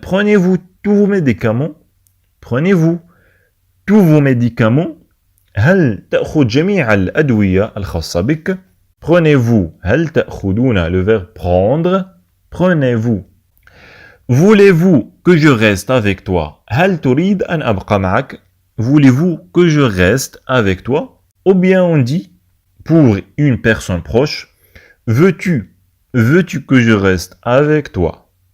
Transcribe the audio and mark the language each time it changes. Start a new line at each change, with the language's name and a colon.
French: Prenez-vous tous vos médicaments? Prenez-vous tous vos médicaments?
Arabic: هل تأخذ جميع الأدوية الخاصة بك؟
French: Prenez-vous.
Arabic: هل تأخذون
French: le verbe prendre? Prenez-vous. Voulez-vous que je reste avec toi?
Arabic: هل تريد أن أبقى معك?
French: Voulez-vous que je reste avec toi? Ou bien on dit pour une personne proche, veux-tu que je reste avec toi?